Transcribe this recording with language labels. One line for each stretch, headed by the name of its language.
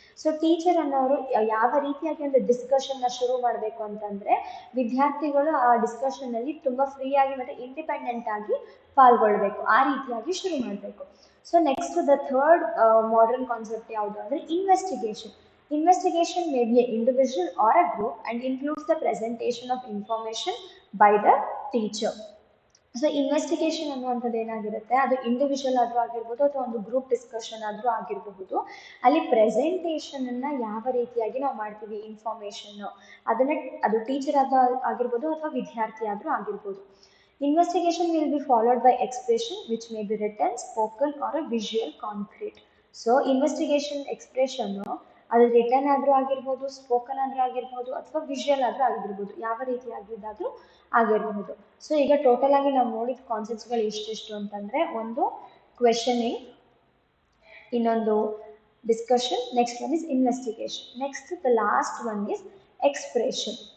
Kannada: So teacher ಅನ್ನೋರು ಯಾವ ರೀತಿಯಾಗಿ ಒಂದು ಡಿಸ್ಕಷನ್ನ ಶುರು ಮಾಡಬೇಕು ಅಂತಂದರೆ, ವಿದ್ಯಾರ್ಥಿಗಳು ಆ ಡಿಸ್ಕಷನ್ನಲ್ಲಿ ತುಂಬ ಫ್ರೀಯಾಗಿ ಮತ್ತು ಇಂಡಿಪೆಂಡೆಂಟ್ ಆಗಿ ಪಾಲ್ಗೊಳ್ಬೇಕು, ಆ ರೀತಿಯಾಗಿ ಶುರು ಮಾಡಬೇಕು. So next the third modern concept ಯಾವುದು ಅಂದರೆ investigation.
English: Investigation may be an individual or a group and includes the presentation of information by the teacher.
Kannada: So investigation ಅನ್ನುವಂಥದ್ದು ಏನಾಗಿರುತ್ತೆ, ಅದು ಇಂಡಿವಿಜುವಲ್ ಆದರೂ ಆಗಿರ್ಬೋದು ಅಥವಾ ಒಂದು ಗ್ರೂಪ್ ಡಿಸ್ಕಷನ್ ಆದರೂ ಆಗಿರಬಹುದು. ಅಲ್ಲಿ ಪ್ರೆಸೆಂಟೇಷನನ್ನು ಯಾವ ರೀತಿಯಾಗಿ ನಾವು ಮಾಡ್ತೀವಿ, ಇನ್ಫಾರ್ಮೇಷನ್ನು ಅದನ್ನು ಅದು ಟೀಚರ್ ಆಗಿರ್ಬೋದು ಅಥವಾ ವಿದ್ಯಾರ್ಥಿ ಆದರೂ ಆಗಿರ್ಬೋದು.
English: Investigation will be followed by expression which may be written, spoken or a visual concrete.
Kannada: So investigation expression ಅದು ರಿಟರ್ನ್ ಆದರೂ ಆಗಿರ್ಬೋದು, ಸ್ಪೋಕನ್ ಆದರೂ ಆಗಿರ್ಬೋದು ಅಥವಾ ವಿಜುವಲ್ ಆದರೂ ಆಗಿರ್ಬೋದು, ಯಾವ ರೀತಿಯಾಗಿದ್ದಾದರೂ ಆಗಿರಬಹುದು. ಸೊ ಈಗ ಟೋಟಲ್ ಆಗಿ ನಾವು ನೋಡಿದ ಕಾನ್ಸೆಪ್ಟ್ಸ್ಗಳು ಎಷ್ಟೆಷ್ಟು ಅಂತಂದರೆ, ಒಂದು ಕ್ವೆಶನಿಂಗ್, ಇನ್ನೊಂದು discussion,
English: Next one is investigation, next the last one is expression.